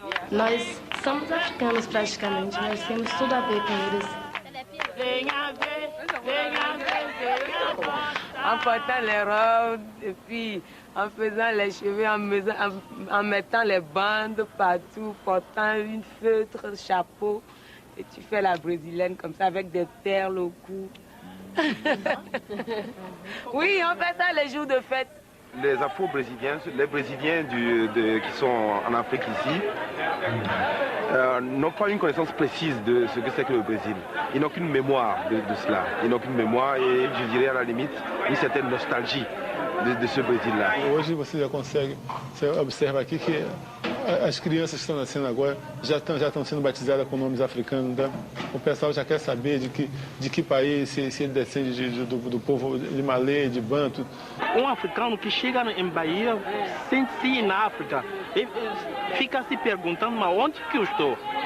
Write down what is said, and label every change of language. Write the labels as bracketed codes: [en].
[pt] Nós somos africanos praticamente, nós temos tudo a ver com eles. Venha ver, venha ver, venha ver. [fr] En portant les robes et puis en faisant les cheveux, en mettant les bandes partout, portant une feutre, chapeau. Et tu fais la brésilienne comme ça avec des perles au cou. Oui, on fait ça les jours de fête. Les Afro-Brésiliens, les Brésiliens qui sont en Afrique ici, n'ont pas une connaissance précise de ce que c'est que le Brésil. Ils n'ont qu'une mémoire de cela. Ils n'ont qu'une mémoire et je dirais à la limite une certaine nostalgie de ce Brésil-là. [pt] Hoje você já consegue, você observa aqui que as crianças que estão nascendo agora já estão sendo batizadas com nomes africanos. Tá? O pessoal já quer saber de que país, se ele descende do povo de Malê, de Banto. Um africano que chega em Bahia, sente-se ir na África, e fica se perguntando, mas onde que eu estou?